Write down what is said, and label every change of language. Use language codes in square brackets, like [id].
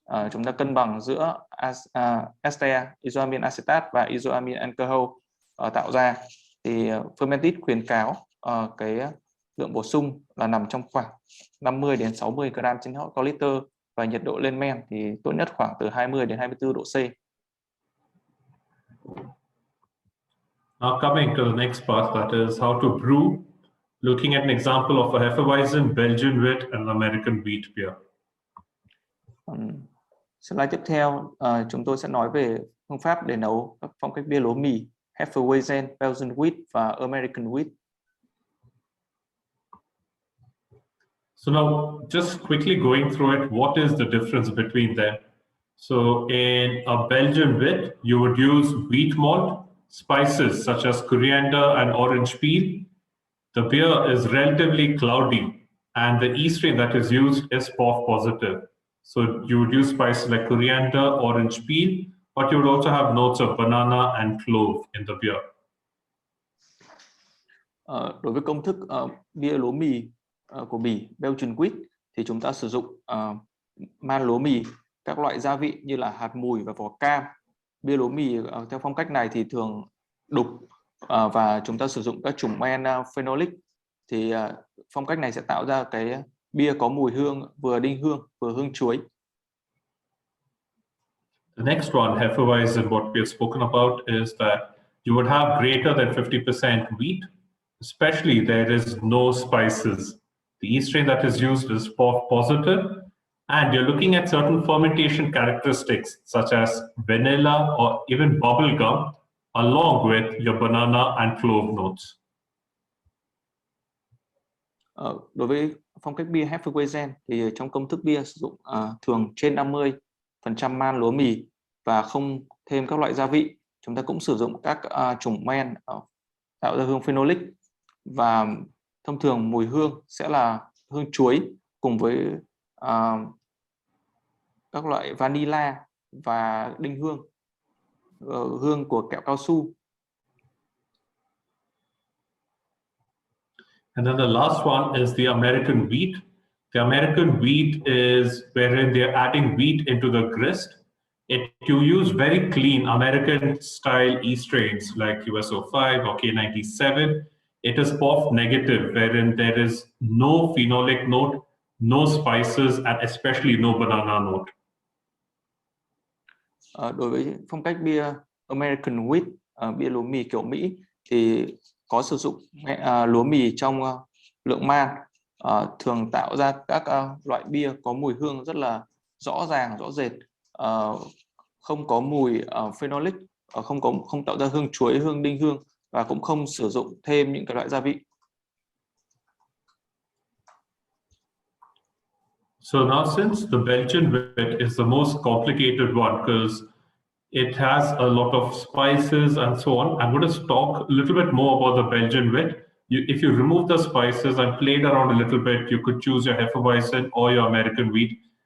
[vi] Chúng ta cân bằng giữa ester, isoamine acetate và isoamine alcohol tạo ra. Thì Fermentis khuyến cáo cái lượng bổ sung là nằm trong khoảng 50 đến 60 gram trên hectoliter và nhiệt độ lên men thì tốt nhất khoảng từ 20 đến 24 độ C. [en] Now coming to the next part, that is how to brew, looking at an example of a Hefeweizen, Belgian wheat and American wheat beer. [vi] Slide tiếp theo, chúng tôi sẽ nói về phương pháp để nấu các phong cách bia lúa mì Hefeweizen, Belgian wheat và American wheat. [en] So now just quickly going through it, what is the difference between them? So in a Belgian wit, you would use wheat malt, spices such as coriander and orange peel. The beer is relatively cloudy, and the yeast strain that is used is POF positive. So you would use spices like coriander, orange peel, but you would also have notes of banana and clove in the beer. [vi] Đối với công thức bia lúa mì của Bỉ, Belgian wheat, thì chúng ta sử dụng man lúa mì, các loại gia vị như là hạt mùi và vỏ cam. Bia lúa mì theo phong cách này thì thường đục và chúng ta sử dụng các chủng men phenolic. Thì phong cách này sẽ tạo ra cái bia có mùi hương vừa đinh hương vừa hương chuối. [en] The next one, Hefeweizen, what we have spoken about is that you would have greater than 50% wheat, especially there is no spices. The yeast strain that is used is POF positive, and you're looking at certain fermentation characteristics such as vanilla or even bubble gum, along with your banana and clove notes. [vi] Đối với phong cách bia Hefeweizen thì trong công thức bia sử dụng thường trên 50% man lúa mì và không thêm các loại gia vị. Chúng ta cũng sử dụng các chủng men tạo ra hương phenolic, và thông thường mùi hương sẽ là hương chuối cùng với các loại vanilla và đinh hương, hương của kẹo cao su. [en] And then the last one is the American wheat. The American wheat is wherein they're adding wheat into the grist. You use very clean American style yeast strains like USO5 or K97. It is POF negative, wherein there is no phenolic note, no spices, and especially no banana note. [vi] Đối với phong cách bia American wheat, bia lúa mì kiểu Mỹ, thì có sử dụng lúa mì trong lượng man, thường tạo ra các loại bia có mùi hương rất là rõ ràng, rõ rệt, không có mùi phenolic, không tạo ra hương chuối, hương đinh hương, và cũng không sử dụng thêm những cái loại gia vị. [en] So now, since the Belgian wit is the most complicated one because it has a lot of spices and so on, I'm going to talk a little bit more about the Belgian wit. If you remove the spices and played around a little bit, you could choose your Hefeweizen or your American wheat.